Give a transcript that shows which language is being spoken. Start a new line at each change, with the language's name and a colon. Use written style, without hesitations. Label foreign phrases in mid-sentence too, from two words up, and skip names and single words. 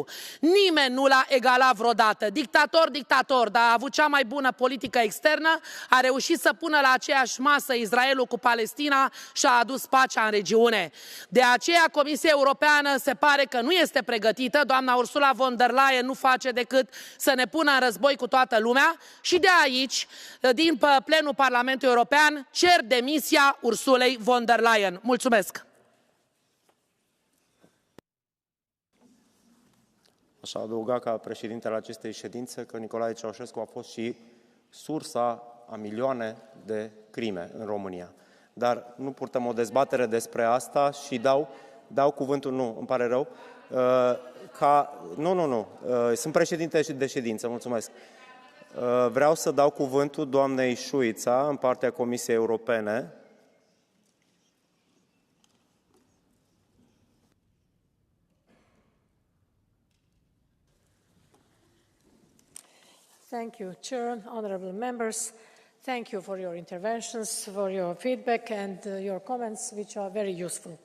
Romanian: Nimeni nu l-a egalat vreodată. Dictator, dar a avut cea mai bună politică externă, a reușit să pună la aceeași masă Israelul cu Palestina și a adus pacea în regiune. De aceea Comisia Europeană se pare că nu este pregătită, doamna Ursula von der Leyen nu face decât să ne pună în război cu toată lumea și de aici, din plenul Parlamentului European, cer demisia Ursulei von der Leyen. Mulțumesc! Aș adăuga ca președintele acestei ședințe că Nicolae Ceaușescu a fost și sursa a milioane de crime în România. Dar nu purtăm o dezbatere despre asta și dau cuvântul, nu, îmi pare rău, sunt președinte de ședință, mulțumesc. Vreau să dau cuvântul doamnei Șuița în partea Comisiei Europene.
English: Thank you, Chair, honourable members. Thank you for your interventions, for your feedback and your comments, which are very useful.